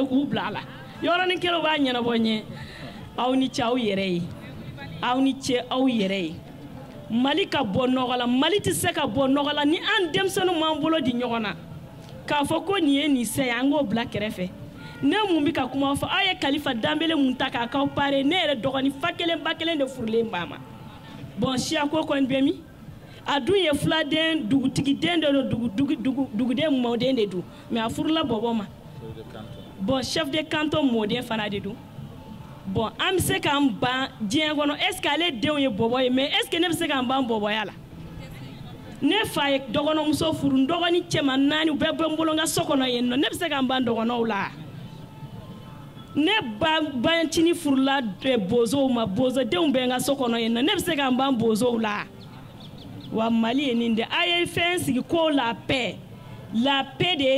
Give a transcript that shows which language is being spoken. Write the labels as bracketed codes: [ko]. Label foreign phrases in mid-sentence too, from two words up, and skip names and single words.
[bm] k'u bila a la yɔrɔnin kelen b'a ɲɛnabɔ n ye aw ni ce aw yɛrɛ ye aw ni ce aw yɛrɛ ye Mali ka bɔ nɔgɔ la Mali tɛ se ka bɔ nɔgɔ la ni an denmisɛnninw m'an bolo di ɲɔgɔn na k'a fɔ ko nin ye nin se ye an k'o bila kɛrɛfɛ ne mun bɛ ka kuma fɔ aw ye Kalifa Danbele mun ta k'a k'aw pare ne yɛrɛ dɔgɔnin fa kelen ba kelen de furulen b'a ma bon siyako kɔni bɛ min a dun ye filaden dugutigiden de don duguden mɔden de don mais a furula bɔbɔ ma bon [fr] chef de canton [bm] mɔden fana de don bon an bɛ se k'an ban diɲɛ kɔnɔ [fr] est ce que [bm] ale denw ye bɔbɔ ye [fr] mais est ce que [bm] ne bɛ se k'an ban bɔbɔya la ne fa ye dɔgɔnɔmuso furu n dɔgɔnin cɛman 4 u bɛɛ bɛ n bolo n ka so kɔnɔ yen nɔ ne bɛ se k'an ban dɔgɔnɔw la ne bancinin furula bozow ma bozodenw bɛ n ka so kɔnɔ yen nɔ ne bɛ se k'an ban bozow la wa Mali ye nin de a ye fɛn sigi ko la paix de ye